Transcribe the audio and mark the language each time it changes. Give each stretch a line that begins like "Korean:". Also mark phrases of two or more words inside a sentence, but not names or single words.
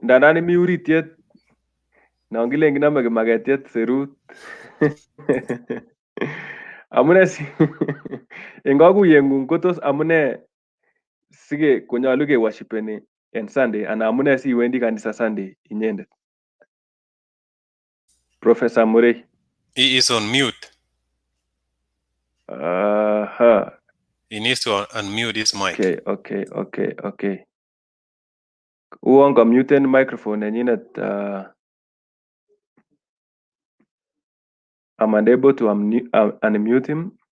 Kalenjin: Ndandan imi uritiet non kilen kinome kimaketiet serut. Amune si en kakuyeng'ung kotos amune sige konyolu kewashipeni en Sunday ana amune si iwendi kanisa Sunday inyendet? Professor Murray.
English: He is on mute. He needs to unmute his mic. Okay.
Kalenjin: Uon
English: mute microphone
Kalenjin: nenyinet.
English: I'm unable to unmute him.